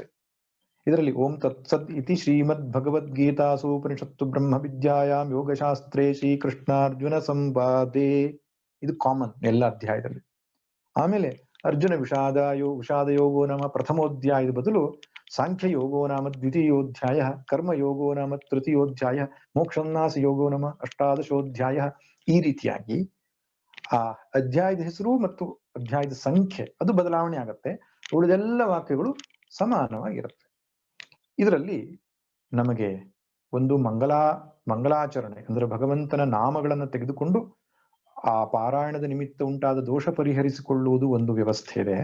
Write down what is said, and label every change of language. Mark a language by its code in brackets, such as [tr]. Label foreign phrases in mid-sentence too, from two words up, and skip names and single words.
[sa] ಇದರಲ್ಲಿ ಓಂ ತತ್ಸದ್ ಇತಿ ಶ್ರೀಮದ್ ಭಗವದ್ಗೀತಾಸು ಉಪನಿಷತ್ತು ಬ್ರಹ್ಮ ವಿದ್ಯಾಯಾಮ್ ಯೋಗಶಾಸ್ತ್ರೇ ಶ್ರೀಕೃಷ್ಣಾರ್ಜುನ ಸಂವಾದೇ, [kn] ಇದು ಕಾಮನ್ ಎಲ್ಲ ಅಧ್ಯಾಯದಲ್ಲಿ. [sa] ಆಮೇಲೆ ಅರ್ಜುನ ವಿಷಾದ ಯೋಗೋ ನಾಮ ಪ್ರಥಮೋಧ್ಯಾಯದ ಬದಲು ಸಾಂಖ್ಯ ಯೋಗೋ ನಾಮ ದ್ವಿತೀಯೋಧ್ಯಾಯ, ಕರ್ಮ ಯೋಗೋ ನಾಮ ತೃತೀಯೋಧ್ಯಾಯ, ಮೋಕ್ಷೋನ್ನಾಸ ಯೋಗೋ ನಾಮ ಅಷ್ಟಾದಶೋಧ್ಯಾಯ. [kn] ಈ ರೀತಿಯಾಗಿ ಆ ಅಧ್ಯಾಯದ ಹೆಸರು ಮತ್ತು ಅಧ್ಯಾಯದ ಸಂಖ್ಯೆ ಅದು ಬದಲಾವಣೆ ಆಗತ್ತೆ. ಉಳಿದೆಲ್ಲ ವಾಕ್ಯಗಳು ಸಮಾನವಾಗಿರುತ್ತೆ. ಇದರಲ್ಲಿ ನಮಗೆ ಒಂದು ಮಂಗಲಾಚರಣೆ ಅಂದ್ರೆ ಭಗವಂತನ ನಾಮಗಳನ್ನು ತೆಗೆದುಕೊಂಡು ಆ ಪಾರಾಯಣದ ನಿಮಿತ್ತ ಉಂಟಾದ ದೋಷ ಪರಿಹರಿಸಿಕೊಳ್ಳುವುದು ಒಂದು ವ್ಯವಸ್ಥೆ ಇದೆ.